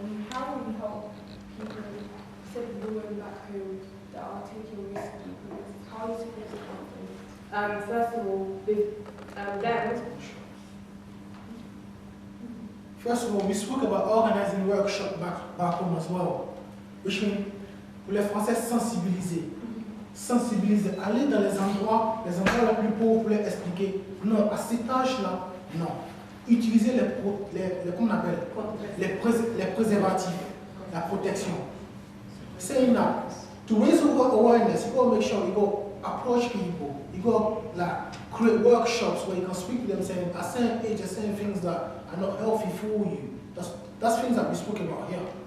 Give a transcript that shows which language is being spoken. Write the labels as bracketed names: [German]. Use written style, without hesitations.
[English] How will you help people, said women back home, that are taking risks? How are you supposed to help them? First of all, with them. First of all, we spoke about organizing workshops back home as well, which means [French] pour les Français sensibiliser. Sensibiliser, aller dans les endroits les plus pauvres pour leur expliquer. Non, à cet âge-là, non. Utiliser comment on appelle les préservatifs, la protection. [English] Saying that, to raise awareness, you got to make sure you go approach people. You go create workshops where you can speak to them, saying at certain age, saying things that are not healthy for you. That's things that we spoke about here.